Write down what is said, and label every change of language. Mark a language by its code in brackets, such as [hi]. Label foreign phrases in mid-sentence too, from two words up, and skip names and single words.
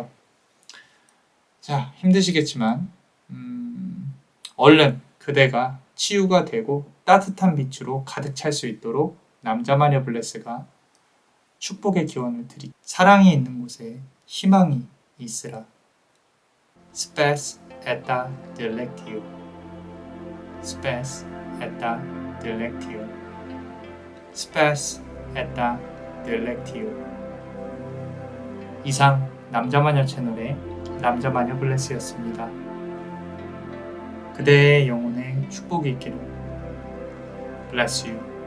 [ko] 자, 힘드시겠지만 얼른 그대가 치유가 되고 따뜻한 빛으로 가득 찰 수 있도록 남자마녀 블레스가 축복의 기원을 드리. 사랑이 있는 곳에 희망이 있으라. [la] Spes et delectio. Spes et delectio. Spes et delectio. [ko] 이상 남자마녀 채널의 남자마녀 블레스였습니다. 그대의 영혼에 축복이 있기를. [en] Bless you.